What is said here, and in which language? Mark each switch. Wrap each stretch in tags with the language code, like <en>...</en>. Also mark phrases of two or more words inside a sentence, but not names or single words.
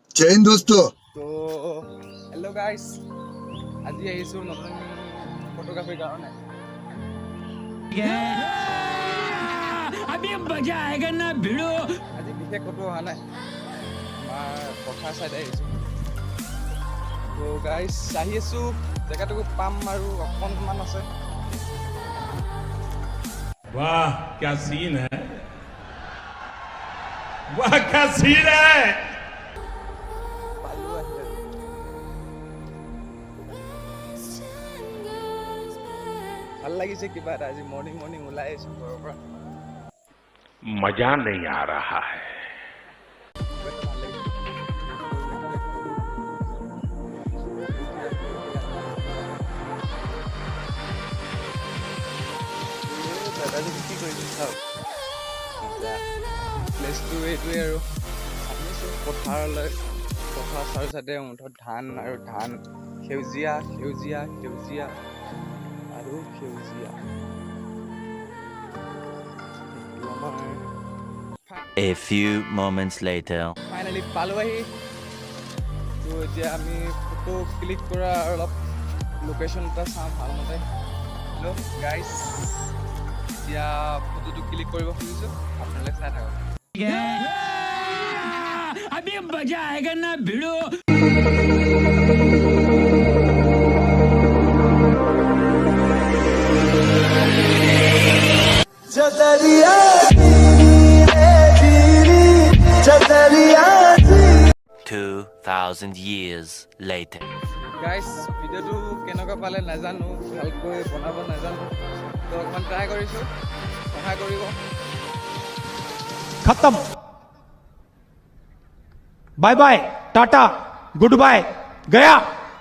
<hi>हिंद दोस्तों। तो</hi> <en>hello guys,</en> <as>আজি আহিছো নতুন ফটোগ্ৰাফিৰ কাৰণে।</as> <hi>अभी मजा आएगा ना भिड़ो।</hi> <as>আজি বিশেষ ক'তো অহা নাই, আমাৰ পথাৰ চাইডে আহিছো। তো গাইস আহি আছো, জেগাটুকু পাম আৰু অকণমান আছে।</as> <hi>वाह क्या सीन है, वाह क्या सीन है।</hi> <as>পালো আহি আৰু। ভাল লাগিছে কিবা এটা, আজি মৰ্ণিং ওলাই আহিছো ঘৰৰ পৰা। मजा नहीं आ रहा है। দাদাজি কি কৰিছে চাওক, প্লেচটো এইটোৱে আৰু। আহিছো পথাৰলৈ, পথাৰ চাৰিওচাইডে মুঠত ধান আৰু ধান, সেউজীয়া সেউজীয়া সেউজীয়া আৰু সেউজীয়া।</as> <en>A few moments later.</en> <as>ফাইনেলি পালো আহি। তো এতিয়া আমি ফটো ক্লিক কৰা অলপ লোকেশ্যন এটা চাওঁ ভালমতে।</as> <en>hello guys,</en> <as>এতিয়া ফটোটো ক্লিক কৰিব খুজিছোঁ, আপোনালোকে চাই থাকক।</as> <hi>अभी मजा आएगा ना भिड़ो। चदरिया</hi> <en>2000 years later.</en> <as>গাইছ, ভিডিঅ'টো কেনেকুৱা পালে নাজানো, ভালকৈ বনাব নাজানো, তো অকণমান ট্ৰাই কৰিছোঁ, সহায় কৰিব।</as> <en>खत्म। bye bye, टाटा, good bye, गया।</en>